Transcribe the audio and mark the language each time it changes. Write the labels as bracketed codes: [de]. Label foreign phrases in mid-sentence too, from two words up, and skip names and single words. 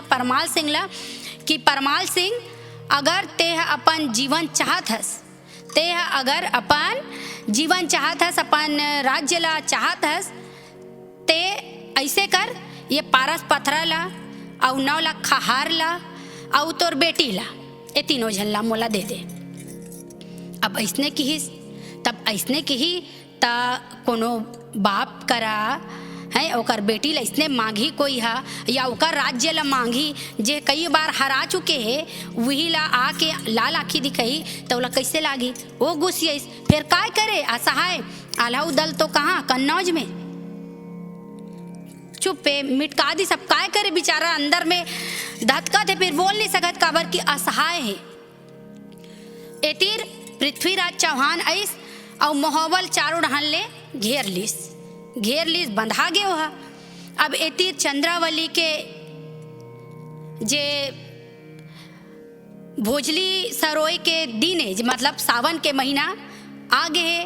[hne] परमाल सिंह ला, कि परमाल सिंह अगर ते अपन जीवन चाहत हस, ते अगर अपन जीवन चाहत हस, अपन राज्य ला चाहत हस, ते ऐसे कर ये पारस पत्थरा ला और 9 लाख हार ला और तोर बेटी ला, ये तीनों झन ला मोला दे दे। अब ऐसने किहिस। तब ऐसने किही ता कोनो बाप करा है ओकर बेटी ला इसने मांगी कोई हा, या ओकर राज्य ला मांगी जे कई बार हरा चुके है, वही ला आके लाल आखी दिखाई तो ओला कैसे लागी? वो गुस्सियाइस। फिर काय करे? असहाय आल्हा उदल तो कहाँ? कन्नौज में। चुप पे मिटका दी सब। काय करे? बेचारा अंदर में धतका थे, फिर बोल नहीं सकत काबर की असहाय है। एतीर पृथ्वीराज चौहान ऐस और मोहब्बल चारों डहन ले घेर लीस बंधा गए हा। अब एतीर चंद्रावली के जे भोजली सरोय के दिन है, मतलब सावन के महीना आ गए है।